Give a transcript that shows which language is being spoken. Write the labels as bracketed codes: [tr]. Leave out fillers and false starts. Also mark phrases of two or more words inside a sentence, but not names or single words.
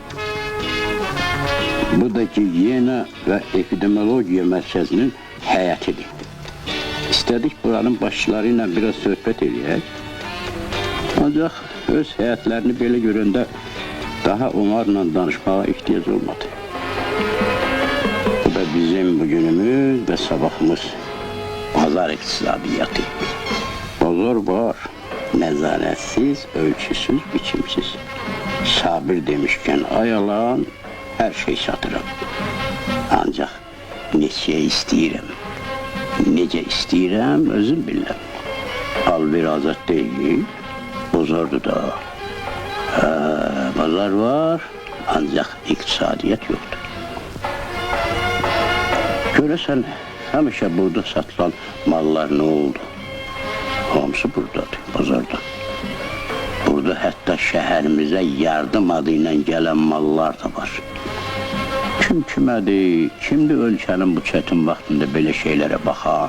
[az] Bu da gigiyena və epidemiologiya mərkəzinin həyətidir. İstədik buranın başçıları ilə biraz söhbət edək. Ancaq öz həyətlərini belə görəndə daha onlarla danışmağa ehtiyac olmadı. [tr] Bu da bizim bizim bugünümüz ve sabahımız pazar iktisadiyatı. Pazar var, nezaretsiz, ölçüsüz, biçimsiz. Sabir demişken ayalan, her şey satırım. [az] Ancak neçə istəyirəm, necə istəyirəm, özüm bilirəm. [tr] Al bir azad değil, bozordu da. Pazar var, ancak iktisadiyet yoktur. [az] Görəsən, həmişə burada satılan mallar nə oldu? Hamısı buradadır, pazarda. Burada hətta şəhərimizə yardım adı ilə gələn mallar da var. Kim kimədir, kimdir ölkənin bu çətin vaxtında belə şeylərə baxan?